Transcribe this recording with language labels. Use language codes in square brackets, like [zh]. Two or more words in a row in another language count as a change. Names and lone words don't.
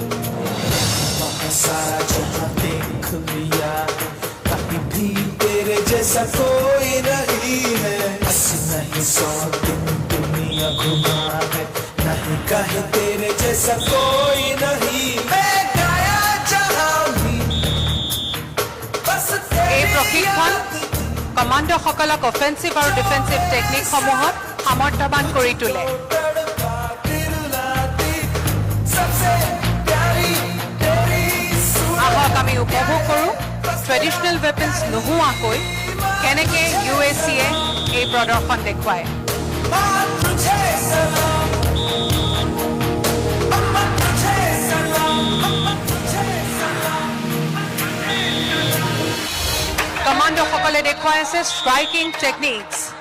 [hi] सारा जहां देख लिया, कहीं भी तेरे जैसा कोई नहीं है। नहीं 100 दिन दुनिया घुमा है, नहीं कहीं तेरे जैसा कोई नहीं। मैं गाया जहां भी बस [as] এই প্ৰশিক্ষণ কমাণ্ডোসকলক অফেন্সিভ আৰু ডিফেন্সিভ টেকনিকসমূহত সামৰ্থ্যৱান কৰি তোলে। আহক আমি উপভোগ কৰোঁ [en] traditional weapons [as] নোহোৱাকৈ কেনেকৈ UACয়ে এই প্ৰদৰ্শন দেখুৱায়। কমাণ্ডোসকলে দেখুৱাই আছে [en] striking techniques.